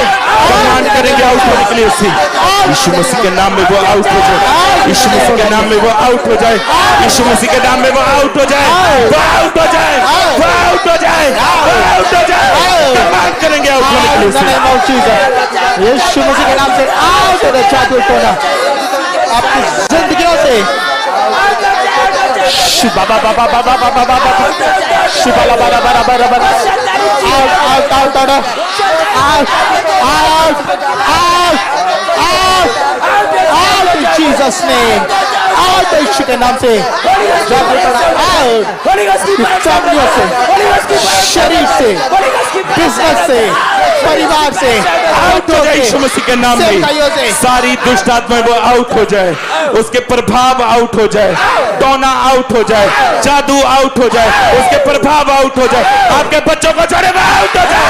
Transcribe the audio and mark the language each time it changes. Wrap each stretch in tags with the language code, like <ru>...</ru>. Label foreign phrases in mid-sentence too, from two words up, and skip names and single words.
<hi>कमांड करेंगे आउट होने के लिए उससे. यीशु मसीह के नाम में वो आउट हो जाए, यीशु मसीह के नाम में वो आउट हो जाए, यीशु मसीह के नाम में वो आउट हो जाए, वो आउट हो जाए, वो आउट हो जाए, वो आउट हो जाए. कमांड करेंगे आउट होने के लिए उससे. यीशु मसीह के नाम से आउट हो जाए जादू टोना आपकी जिंदगियों से. बाबा बाबा बाबा बाबा बाबा शिबाला बारा बारा बारा बारा</hi> <en>out out out out out out out out out in Jesus name.</en> <hi>आउट यीशु के नाम से जादू टोना आउट. फैमिलियों से, शरीर से, बिजनेस से, परिवार से आउट हो जाए यीशु मसीह के नाम में. सारी दुष्ट आत्माएं वो आउट हो जाए, उसके प्रभाव आउट हो जाए, टोना आउट हो जाए, जादू आउट हो जाए, उसके प्रभाव आउट हो जाए, आपके बच्चों को छोड़े वो आउट हो जाए.</hi>